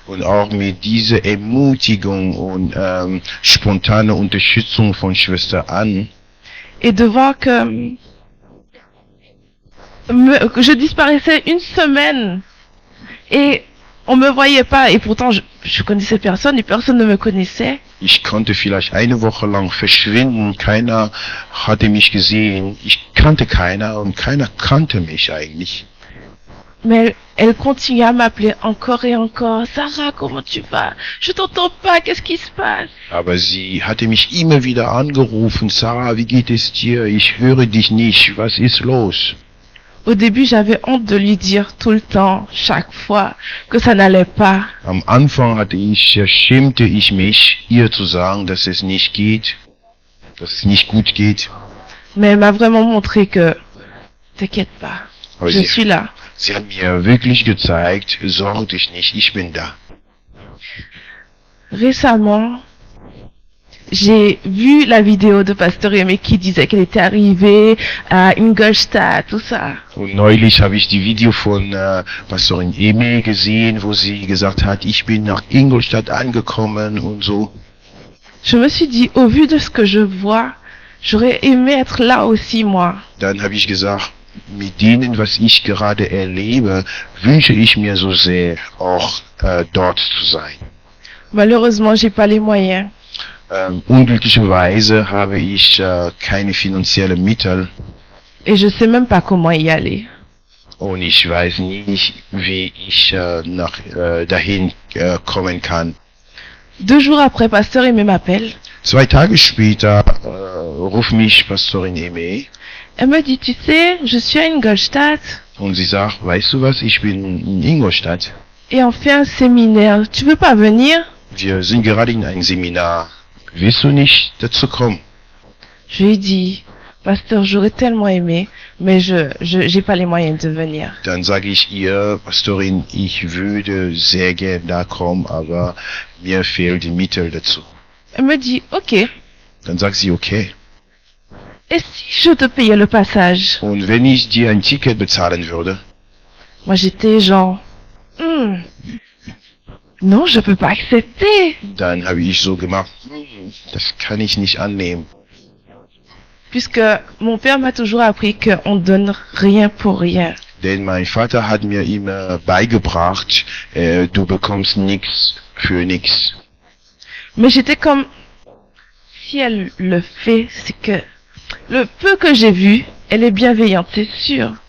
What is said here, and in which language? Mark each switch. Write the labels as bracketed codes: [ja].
[de] Und auch mit dieser Ermutigung und spontane Unterstützung von Schwester Anne. [fr] Et de voir que je disparaissais une semaine et on me voyait pas et pourtant je connaissais personne et personne ne me connaissait. [de] Ich konnte vielleicht eine Woche lang verschwinden, keiner hatte mich gesehen, ich kannte keiner und keiner kannte mich eigentlich. [fr] Mais elle continuait à m'appeler encore et encore. Sarah, comment tu vas? Je t'entends pas, qu'est-ce qui se passe? [de] Aber sie hatte mich immer wieder angerufen, Sarah, wie geht es dir? Ich höre dich nicht, was ist los? [fr] Au début, j'avais honte de lui dire tout le temps, chaque fois, que ça n'allait pas. [de] Am Anfang schämte ich mich, ihr zu sagen, dass es nicht geht, dass es nicht gut geht. [fr] Mais elle m'a vraiment montré que, t'inquiète pas, [de] Aber [fr] je suis là. [de] Sie hat mir wirklich gezeigt, sorg dich nicht, ich bin da. [fr] Récemment, j'ai vu la vidéo de Pasteur Aimé qui disait qu'elle était arrivée à Ingolstadt, tout ça. [de] Und neulich habe ich die Video von Pastorin Eme gesehen, wo sie gesagt hat, ich bin nach Ingolstadt angekommen und so. [fr] Je me suis dit, au vu de ce que je vois, j'aurais aimé être là aussi, moi. [de] Dann habe ich gesagt, mit denen, was ich gerade erlebe, wünsche ich mir so sehr, auch dort zu sein. [fr] Malheureusement, j'ai pas les moyens. [de] Unglücklicherweise habe ich keine finanziellen Mittel [fr] Et je sais même pas comment y aller. [de] und ich weiß nicht, wie ich dahin kommen kann. [fr] 2 jours après, Pasteur Aimé m'appelle. [de] 2 Tage später ruft mich Pastorin Eme [fr] Elle me dit, tu sais, je suis à Ingolstadt [de] und sie sagt, weißt du was, ich bin in Ingolstadt. [fr] et on fait un séminaire. Tu veux pas venir? [de] Wir sind gerade in einem Seminar. Willst du nicht dazu kommen? [fr] Je lui ai dit, Pasteur, j'aurais tellement aimé, mais j'ai pas les moyens de venir. [de] Dann sage ich ihr, Pastorin, ich würde sehr gern da kommen, aber mir fehlt die Mittel dazu. [fr] Elle me dit, ok. [de] Dann sagt sie, okay. [fr] Et si je te payais le passage? [de] Und wenn ich dir ein Ticket bezahlen würde? [fr] Moi, j'étais genre, non, je peux pas accepter. [de] Dann habe ich so gemacht, das kann ich nicht annehmen. [fr] Puisque mon père m'a toujours appris qu'on donne rien pour rien. [de] Denn mein Vater hat mir immer beigebracht, du bekommst nichts für nichts. [fr] Mais j'étais comme, si elle le fait, c'est que le peu que j'ai vu, elle est bienveillante, c'est sûr.